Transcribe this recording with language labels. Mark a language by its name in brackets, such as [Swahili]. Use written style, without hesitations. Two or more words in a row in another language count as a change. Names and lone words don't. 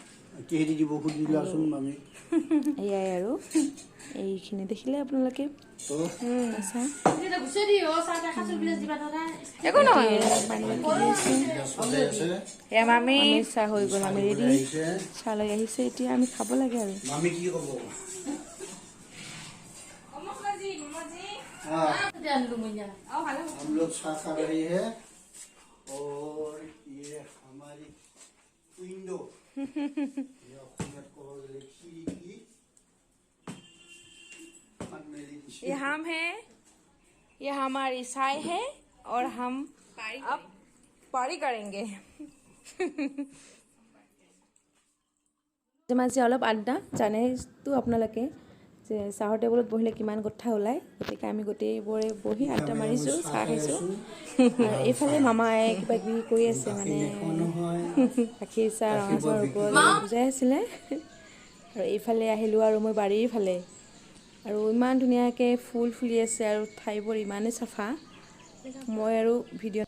[Assamese] এয়াই আৰু এইখিনি দেখিলে আপোনালোকে চাহ হৈ গ'ল আমি ৰেডি চাহ লৈ আহিছে এতিয়া আমি খাব লাগে আৰু [Hindi] हम लोग चाय खा रहे हैं और ये हमारी विंडो ये हम है ये हमारी चाय है और हम अब पारी करेंगे [Assamese] মাজে অলপ আড্ডা জানেতো আপোনালোকে যে চাহৰ টেবুলত বহিলে কিমান কথা ওলায় গতিকে আমি গোটেইবোৰে বহি আড্ডা মাৰিছোঁ চাহ খাইছোঁ আৰু এইফালে মামাই কিবা কিবি কৰি আছে মানে গাখীৰ চাহ ৰঙা চাহৰ ওপৰত বুজাই আছিলে আৰু এইফালে আহিলোঁ আৰু মই বাৰীৰ ফালে আৰু ইমান ধুনীয়াকৈ ফুল ফুলি আছে আৰু ঠাইবোৰ ইমানেই চাফা মই আৰু ভিডিঅ'